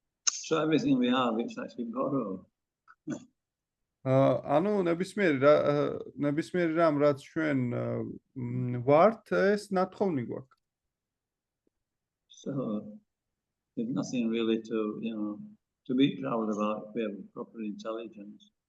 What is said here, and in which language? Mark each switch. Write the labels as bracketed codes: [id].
[en] So everything we have, it's actually borrowed. [ka] ანუ ნებისმიერი რამ, რაც ჩვენ ვართ, ეს ნათხოვნი გვაქვს. [en] So there's nothing really to be proud about if we have proper intelligence.